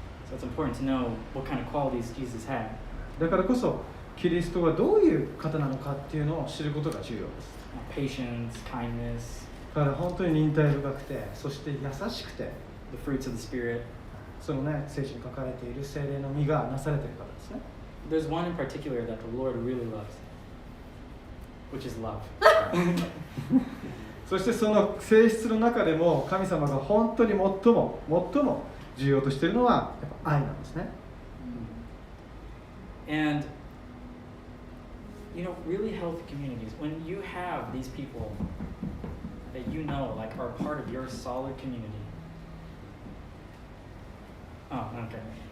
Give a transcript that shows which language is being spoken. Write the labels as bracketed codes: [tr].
[en] So it's important to know what kind of qualities Jesus had. [ja] だからこそ、キリストはどういう方なのかっていうのを知ることが重要です。 [en] Patience, kindness, [ja] だから本当に忍耐深くて、そして優しくて、 [en] the fruits of the Spirit. [ja] そのね、聖書に書かれている聖霊の実がなされている方ですね。 [en] There's one in particular that the Lord really loves, which is love. [ja] そしてその性質の中でも神様が本当に最も重要としているのはやっぱ愛なんですね。 [en] And you know, really healthy communities, when you have these people that you know like are part of your solid community. Oh, okay.